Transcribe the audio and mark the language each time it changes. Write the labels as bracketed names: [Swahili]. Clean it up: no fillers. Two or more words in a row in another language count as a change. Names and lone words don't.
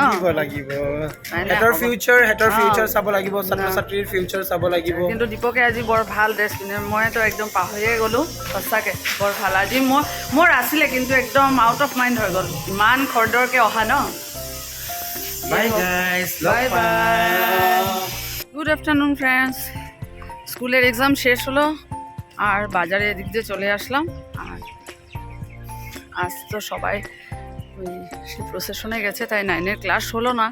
[Assamese] লাগিব হেতৰ ফিউচাৰ চাব লাগিব, ছাত্ৰ ছাত্ৰীৰ ফিউচাৰ চাব লাগিব। কিন্তু দীপকে আজি বৰ ভাল ড্ৰেছ পিন্ধে, মইতো একদম পাহৰিয়ে গ'লোঁ। সঁচাকৈ বৰ ভাল। আজি মোৰ আছিলে কিন্তু একদম [English] out of mind [Assamese] হৈ গ'ল, ইমান খৰদৰকৈ অহা ন। [English] bye guys, bye bye. good afternoon friends. [Bangla] স্কুলের এক্সাম শেষ হলো আর বাজারে এদিক দিয়ে চলে আসলাম। আর আজ তো সবাই ওই সে প্রসেশনে গেছে, তাই 9-এর ক্লাস হলো না।